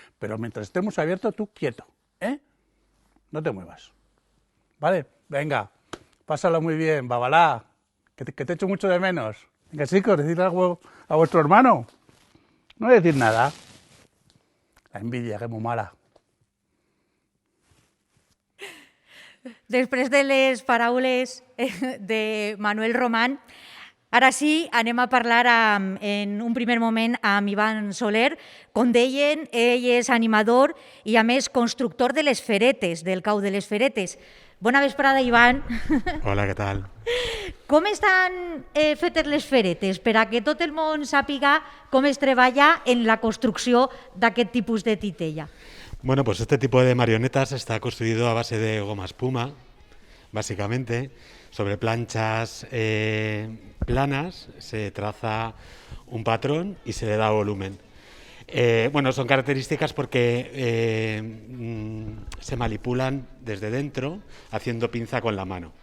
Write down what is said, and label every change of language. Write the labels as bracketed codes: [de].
[es] Pero mientras esté el museo abierto, tú quieto. No te muevas. ¿Vale? Venga, pásalo muy bien, Babalá, que te echo mucho de menos. Venga, chicos, decidle algo a vuestro hermano. No voy a decir nada. La envidia, que es muy mala. [ca] Després de les paraules de Manuel Román, ara sí, anem a parlar en un primer moment amb Ivan Soler. Com deien, ell és animador i, a més, constructor de les feretes, del cau de les feretes. Bona vesprada, Ivan. Hola, què tal? Com estan fetes les feretes per a que tot el món sàpiga com es treballa en la construcció d'aquest tipus de titella? [es] Bueno, pues este tipo de marionetas está construido a base de goma espuma, básicamente. Sobre planchas planas se traza un patrón y se le da volumen. Bueno, son características porque se manipulan desde dentro haciendo pinza con la mano.